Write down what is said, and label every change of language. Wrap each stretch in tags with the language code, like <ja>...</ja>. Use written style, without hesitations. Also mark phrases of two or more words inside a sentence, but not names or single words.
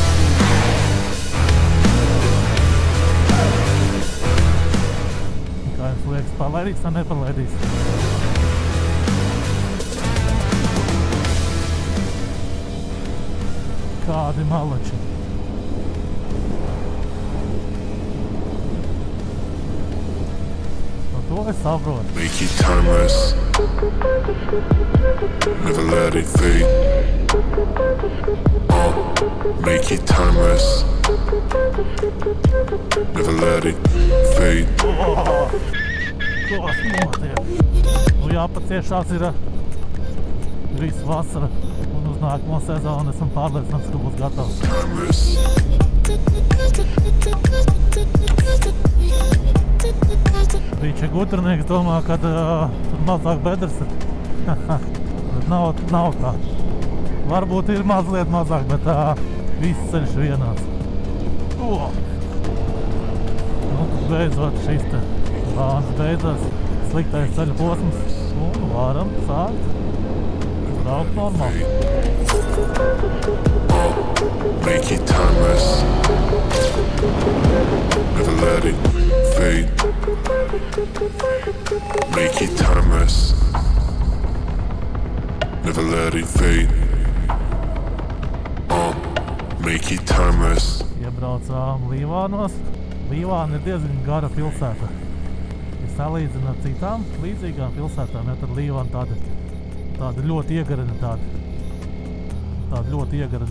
<lv>Kā jums liekas, palaidīs vai nepalaidīs? Kādi malači. To es saprotu.</lv> <en>Make it timeless. Never let it fade. Make it timeless. Never let it fade.</en> <lv>Kas notiek? Nu jāpaciešās ir visu vasara un uz nākamo sezonu esam pārliecināts, ka būs gatavs. Timeless. Rīča gutrinieks domā, ka tur mazāk bedres ir. Bet nav tā. Varbūt ir mazliet mazāk, bet viss ceļš vienāds. Nu, beidzot šīs te bānas beidzās. Sliktais ceļa posms. Un varam sākt braukt normāli.</lv> <en>Make it timeless. Never let it fade. Make it timeless. Never let it fade. Make it timeless.</en> <lv>Iebraucām Līvānos. Līvāna ir diezgan gara pilsēta. Ja salīdzina ar citām līdzīgām pilsētām, ja tad Līvāna tāda ļoti iegarina tāda ļoti iegarina.</lv>